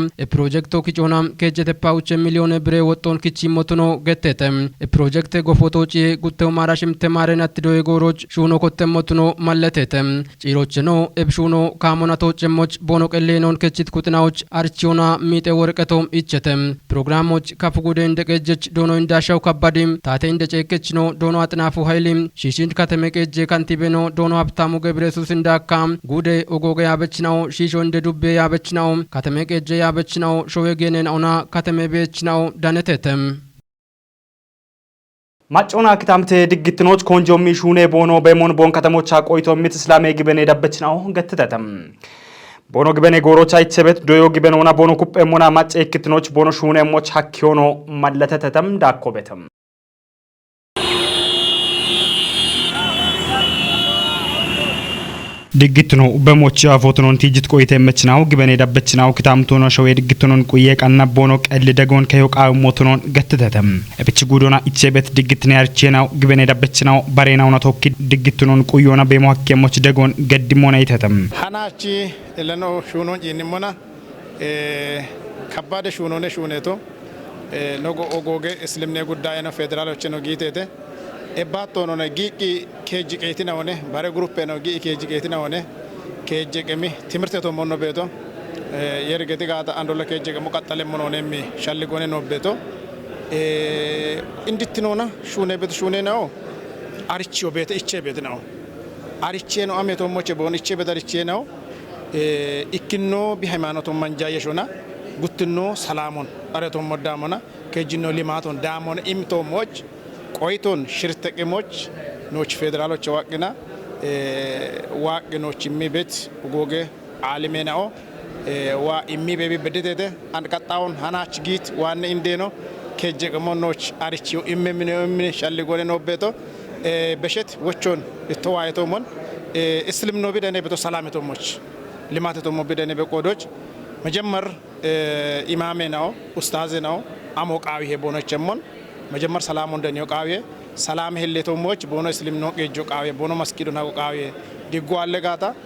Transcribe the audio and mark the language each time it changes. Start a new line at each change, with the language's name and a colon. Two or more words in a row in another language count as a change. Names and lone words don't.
Kafa: ፕሮጀክቶ ኪጮናም ከጀተፓውች ሚሊዮን ብሬ ወጦን ኪቺ ሞትኖ ገተተም ፕሮጀክት ጎፎቶጪ ጉተው ማራሽም ተማረናት ዶ የጎሮች ሹኖ ኮተሞትኖ ማለተተም ጪሮችኖ ኤብሹኖ ካሞናቶ ጭሞች ቦኖ ቀሌኖን ከቺት ኩጥናዎች አርቺዮና ሚጤ ወርቀቶም ይቸተም ፕሮግራሞች ካፍጉደ እንደቀጀች ዶኖ እንዳሻው ከባዲም ታቴ እንደጨከች ነው ዶኖ አጥናፉ ኃይሊም ሺሽንድ ከተመቀጀ ካንቲቤኖ ዶኖ ሀብታሙ ገብረሱስ እንዳካም ጉደ ኦጎገ ያበችናው ሺሾ እንደ ዱቤ ያበችናው ከተመቀጀ ያበችናው ሾዌጌነን አውና ከተመቤችናው ዳነተተም ማጮና ክታምት ድግትኖች ኮንጆሚ ሹኔ ቦኖ በሞን ቦን ከተሞች አቆይቶ ምት እስላሜ ግበኔ ዳበችናው ገተተተም ቦኖ ግበኔ ጎሮቻ ይቸበት ዶዮ ግበኖና ቦኖ ኩጴሞና ማጨ ክትኖች ቦኖ ሹኔሞች ሀኪዮኖ ማለተተተም ዳኮበተም ድግትኖ በሞች አፎትኖን ቲጅት ቆይተ መችናው ግበኔ ዳበችናው ክታምቶና ሸዌ ድግትኖን ቁየ ቀና ቦኖ ቀል ደጎን ከዮቃው ሞትኖን ገተተተም እብች ጉዶና ይቸበት ድግትነ ያርቼናው ግበኔ ዳበችናው ባሬናውና ቶኪ ድግትኖን ቁዮና በሞሐከሞች ደጎን ገድሞና ይተተም ሃናቺ ለኖ ሹኖን ይንሞና ከባደ ሹኖነ ሹኔቶ ኖጎ ኦጎጌ እስልምኔ
Amharic: ጉዳይ ነው
Kafa: ፌደራሎች ነው ጊቴቴ ኤባቶ ነው ነጊቂ ኬጂ ቄቲና ሆነ ባረ ግሩፕ ነው ጊቂ ኬጂ ቄቲና ሆነ ኬጂ ቀሚ ትምርቴቶ ሞኖ ቤቶ የርገቲ ጋታ አንዶለ ኬጂ ቀሙ ቀጠለ ሞኖ ነሚ ሻልጎነ ነው ቤቶ እንድትኖና ሹኔ ቤት ሹኔ ነው አርቺዮ ቤት እቼ ቤት ነው አርቼ ነው አሜቶ ሞቼ ቦን እቼ ቤት አርቼ ነው ኢክኖ ቢሃይማኖቶ መንጃየሾና ጉትኖ ሰላሞን አረቶ ሞዳሞና ኬጂኖ ሊማቶን ዳሞን ኢምቶ ሞች ቆይቶን ሽርተቀሞች ኖች ፌደራሎች ዋቅና ዋቅኖች የሚቤት ጎገ አልሜናኦ ዋ የሚቤቢ በደደደ አንቀጣውን ሃናች ጊት ዋነ እንዴኖ ከጀቀሞኖች አርቺው ኢምምኔ ሻልጎለ ነው ቤቶ በሸት ወቾን ተዋይቶሞን እስልም ነው ቢደኔ ቤቶ ሰላምቶሞች ልማተቶ ሞቢደኔ በቆዶች መጀመር ኢማሜ ነው ኡስታዝ ነው አሞቃዊ ሄቦኖችሞን መጀመር ሰላም እንደኔው ቃዌ ሰላም ሄሌቶሞች ቦኖ እስልም ነው ቀጆ ቃዌ ቦኖ መስጊዱ ነው ቃዌ ዲጎ አለጋታ